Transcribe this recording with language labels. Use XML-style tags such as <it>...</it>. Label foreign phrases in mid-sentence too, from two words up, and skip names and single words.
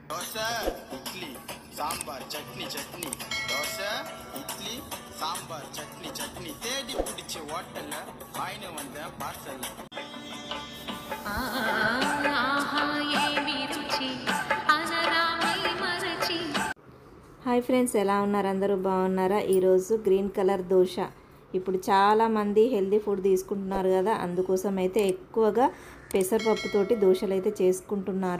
<te>దోశ ఇడ్లీ సాంబార్ చట్నీ చట్నీ దోశ ఇడ్లీ సాంబార్ చట్నీ చట్నీ</te> <ta>தேடி பிடிச்ச ஹோட்டல்ல வாங்கின வந்த பார்சல்</ta> <te>హాయ్ ఫ్రెండ్స్, ఎలా ఉన్నారు? అందరూ బాగున్నారా? ఈరోజు</te> <en>green colour</en> <te>దోశ. ఇప్పుడు చాలామంది</te> <en>healthy food</en> <te>తీసుకుంటున్నారు కదా, అందుకోసం అయితే ఎక్కువగా పెసరపప్పుతోటి దోశలు అయితే చేసుకుంటున్నారు.</te>